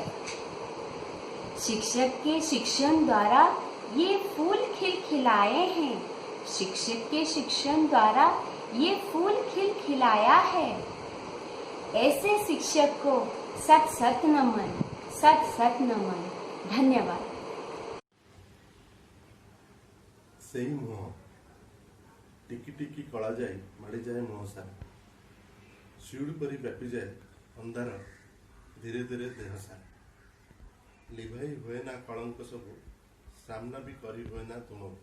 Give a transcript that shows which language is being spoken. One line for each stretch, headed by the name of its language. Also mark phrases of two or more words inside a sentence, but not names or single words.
Hindi: शिक्षक के शिक्षण द्वारा ये फूल खिलाए हैं। शिक्षक के शिक्षण द्वारा ये फूल खिलाया है। ऐसे शिक्षक को सत सत नमन, सत सत नमन। धन्यवाद।
Odia: ସେଇ ମୁହଁ ଟିକି ଟିକି କଳା ଯାଇ ମାଡ଼ିଯାଏ ମୁହଁ ସାରା। ଶିଉଳି ପରି ବ୍ୟାପିଯାଏ ଅନ୍ଧାର ଧୀରେ ଧୀରେ ଦେହ ସାରା। ଲିଭାଇ ହୁଏ ନା କଳଙ୍କ ସବୁ, ସାମ୍ନା ବି କରି ହୁଏ ନା ତୁମକୁ।